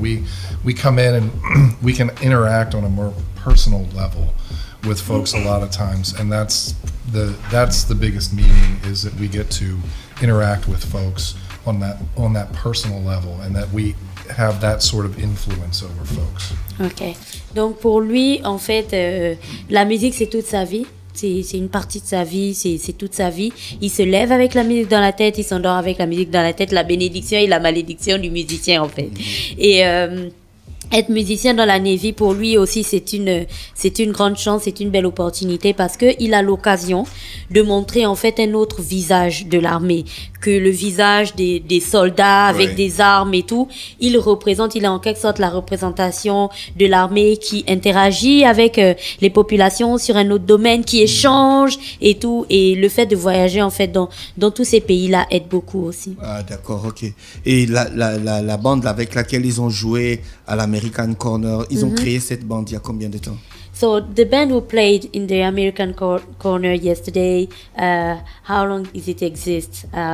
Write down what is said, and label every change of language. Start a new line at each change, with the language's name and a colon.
English: We come in and we can interact on a more personal level with folks a lot of times, and that's the biggest meaning, is that we get to interact with folks on that personal level, and that we have that sort of influence over folks. Ok.
French: Donc pour lui, en fait, la musique c'est toute sa vie. C'est une partie de sa vie, c'est toute sa vie. Il se lève avec la musique dans la tête, il s'endort avec la musique dans la tête, la bénédiction et la malédiction du musicien en fait. Et être musicien dans la Navy, pour lui aussi, c'est une grande chance, c'est une belle opportunité, parce que il a l'occasion de montrer en fait un autre visage de l'armée, que le visage des soldats avec des armes et tout. Il est en quelque sorte la représentation de l'armée qui interagit avec les populations sur un autre domaine, qui échange et tout. Et le fait de voyager en fait dans tous ces pays-là aide beaucoup aussi. Ah d'accord, ok. Et la bande avec laquelle ils ont joué à l'American Corner, ils ont créé cette bande il y a combien de temps?
English: So the band who played in the American Corner yesterday, how long does it exist?